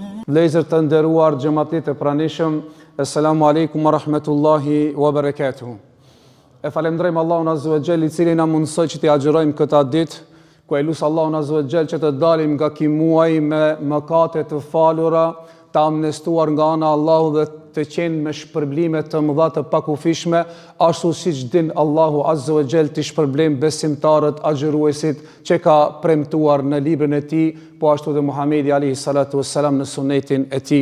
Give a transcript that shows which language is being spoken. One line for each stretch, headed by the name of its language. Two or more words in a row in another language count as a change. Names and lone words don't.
Albanian: Vlezër të nderuar xhamatit e pranishëm,
Arabic: السلام عليكم ورحمة الله وبركاته.
Albanian: E falemndrojmë Allahun
Arabic: عز وجل,
Albanian: i cili na mundsoi që t'i agjërojmë këtë ditë, ku e lusë Allahun
Arabic: عز وجل
Albanian: që të dalim nga ky muaj me mëkate të falura, të amnestuar nga ana e Allahut dhe të qenë me shpërblime të mëdha të pakufishme, ashtu siç din Allahu
Arabic: عز وجل
Albanian: të shpërblem besimtarët, agjëruesit që ka premtuar në librin e tij, po ashtu dhe Muhamedi
Arabic: عليه الصلاة والسلام
Albanian: në sunetin e tij.